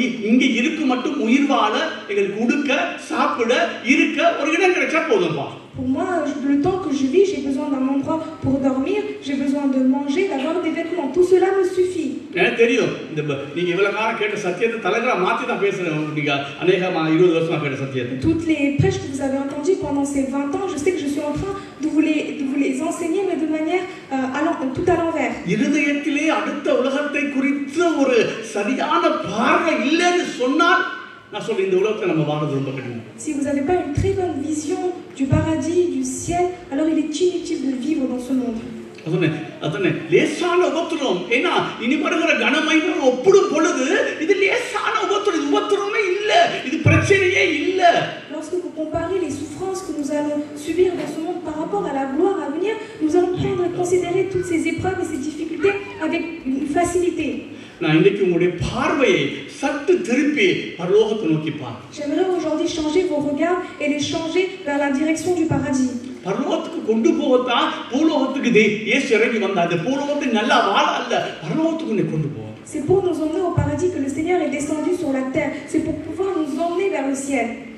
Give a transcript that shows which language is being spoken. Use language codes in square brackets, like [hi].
[ta] இங்கே இருக்கு மட்டும் உயிர் வாழ எங்களுக்கு உடுக்க, சாப்பிட, இருக்க ஒரு இடம் கிடைச்சா போதும்பா. [fr] Pour moi, le temps que je vis, j'ai besoin d'un endroit pour dormir, j'ai besoin de manger, d'avoir des vêtements. Tout cela me suffit. [ta] எனக்கு தெரியும், நீங்க இவ்வளவு காலம் கேட்ட சத்தியத்தை தலைகரா மாத்தி தான் பேசுறேன். நீங்க அநேகமா 20 வருஷமா கேட்ட சத்தியத்தை. [fr] Toutes les prêches que vous avez entendues pendant ces 20 ans, je sais que je suis en train de vous les enseigner, mais de manière tout à l'envers. [ta] இருதயத்திலே அடுத்த உலகத்தை குறித்த ஒரு சரியான பார்வை இல்லைன்னு சொன்னால் நான் சொல்றேன், இந்த உலகத்தை நம்ம வாழறது ரொம்ப கடினம். [fr] Si vous n'avez pas une très bonne vision du paradis, du ciel, alors il est inutile de vivre dans ce monde. [ta] அதனே லேசான உபத்திரம். ஏன்னா இனி வருகிற கனமையை ஒப்பிடும் பொழுது இது லேசான உபத்திரமே இல்ல, இது பிரச்சனையே இல்ல. [fr] Lorsque vous comparez les souffrances que nous allons subir dans ce monde par rapport à la gloire à venir, nous allons prendre et considérer toutes ces épreuves et ces difficultés avec une facilité. [ta] நான் இன்னைக்கு உங்களுடைய பார்வையை சற்று திருப்பி பரலோகத்தை நோக்கி பார். [fr] J'aimerais aujourd'hui changer vos regards et les changer vers la direction du paradis. [ta] பரலோகத்துக்கு கொண்டு போகத்தா பூலோகத்துக்கு இயேசு இறங்கி வந்தார். அந்த பூலோகத்தை நல்லா வாழ அல்ல, பரலோகத்துக்கு கொண்டு போ. [fr] C'est pour nous emmener au paradis que le Seigneur est descendu sur la terre. C'est pour pouvoir nous emmener vers le ciel.